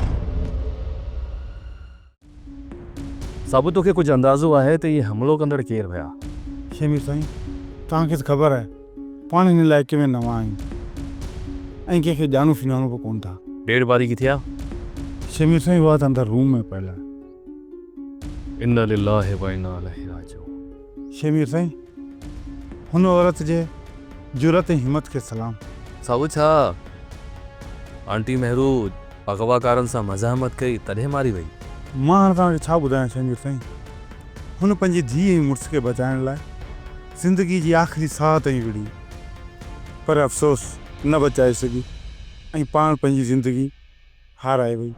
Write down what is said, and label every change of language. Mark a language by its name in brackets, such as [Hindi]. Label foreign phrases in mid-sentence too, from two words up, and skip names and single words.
[Sindhi] साबु तोखे कुझु अंदाज़ो आहे त इहे हमलो कंदड़ केरु हुया? शमीर साईं तव्हांखे त ख़बर आहे पाण हिन इलाइक़े में नवां आहियूं ऐं कंहिंखे ॼाणू सुञाणू बि कोन था। डेढ़ बारी किथे आहे? शमीर साईं उहा त अंदरि रूम में पियल आहे। [Arabic] إنا لله وإنا إليه راجعون. [Sindhi] शमीर साईं हुन औरत जे जुरत ऐं हिम्मत खे सलाम। साबु छा आंटी मेहरू अगवाकारनि सां मज़ामत कई तॾहिं मारी वई? मां हाणे तव्हांखे छा ॿुधायां शमीर साईं। हुन पंहिंजी धीउ ऐं मुड़ुस खे बचाइण लाइ ज़िंदगी जी आख़िरी साह ताईं विड़ी, पर अफ़सोस न बचाए सघी ऐं पाण पंहिंजी ज़िंदगी हाराए वई।